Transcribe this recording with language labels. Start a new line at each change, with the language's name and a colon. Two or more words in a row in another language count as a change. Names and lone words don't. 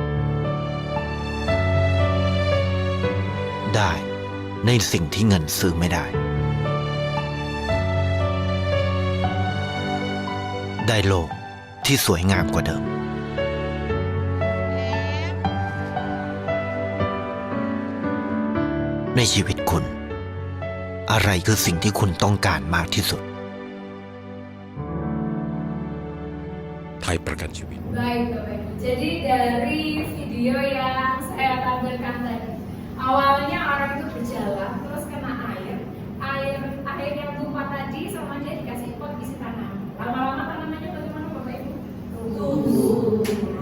Thai: ได้ในสิ่งที่เงินซื้อไม่ได้ ได้โลกที่สวยงามกว่าเดิม ในชีวิตคุณ อะไรคือสิ่งที่คุณต้องการมากที่สุด ไทยประกันชีวิต
Indonesian: Baik Bapak Ibu, jadi dari video yang saya tampilkan tadi, awalnya orang itu berjalan terus kena air yang tumpah tadi sama dia dikasih pot isi tanah. Lama-lama tanamannya bagaimana Bapak Ibu? Tumbuh. Ya.